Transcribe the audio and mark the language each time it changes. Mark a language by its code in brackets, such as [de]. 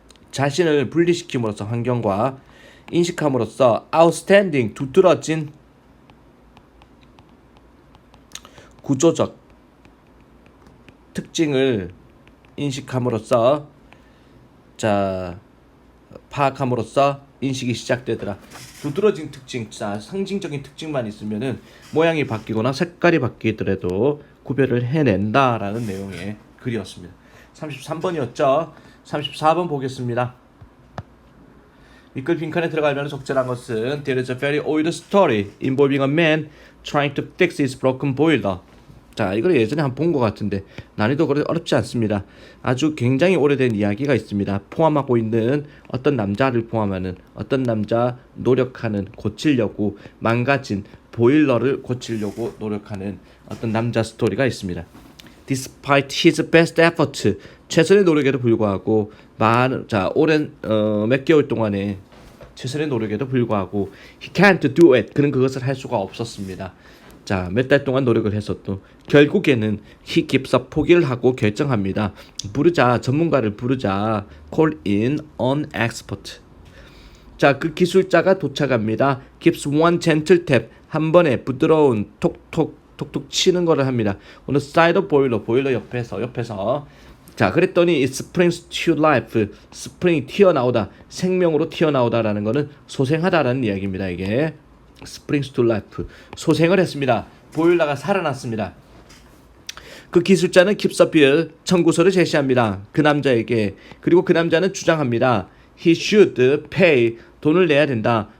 [ko] 자신을 분리시킴으로써 환경과 인식함으로써 outstanding, 두드러진 구조적 특징을 인식함으로써, 자, 파악함으로써 인식이 시작되더라. 두드러진 특징, 자, 상징적인 특징만 있으면은 모양이 바뀌거나 색깔이 바뀌더라도 구별을 해낸다라는 내용의 글이었습니다. 33번이었죠. 34번 보겠습니다. 이 글 빈칸에 들어가면 적절한 것은 [en] There is a very old story involving a man trying to fix his broken boiler. [ko] 자, 이걸 예전에 한번 본 것 같은데 난이도 그렇게 어렵지 않습니다. 아주 굉장히 오래된 이야기가 있습니다. 포함하고 있는 어떤 남자를 포함하는 어떤 남자 노력하는 고치려고 망가진 보일러를 고치려고 노력하는 어떤 남자 스토리가 있습니다. [en] Despite his best effort, [ko] 최선의 노력에도 불구하고 오랜 몇 개월 동안에 최선의 노력에도 불구하고 [en] he can't do it. [ko] 그는 그것을 할 수가 없었습니다. 자, 몇 달 동안 노력을 했어도 결국에는 [en] he gives up [ko] 포기를 하고 결정합니다. 전문가를 부르자. [en] Call in an expert. [ko] 자, 그 기술자가 도착합니다. [en] Gives one gentle tap. [ko] 한 번에 부드러운 톡톡 치는 거를 합니다. [en] on the side of [ko] 보일러 옆에서 자, 그랬더니 [en] it springs to life. [ko] 스프링이 튀어나오다, 생명으로 튀어나오다라는 거는 소생하다라는 이야기입니다. 이게 [en] springs to life, [ko] 소생을 했습니다. 보일러가 살아났습니다. 그 기술자는 [en] keeps a bill, [ko] 청구서를 제시합니다. 그 남자에게. 그리고 그 남자는 주장합니다. [en] he should pay, [ko] 돈을 내야 된다.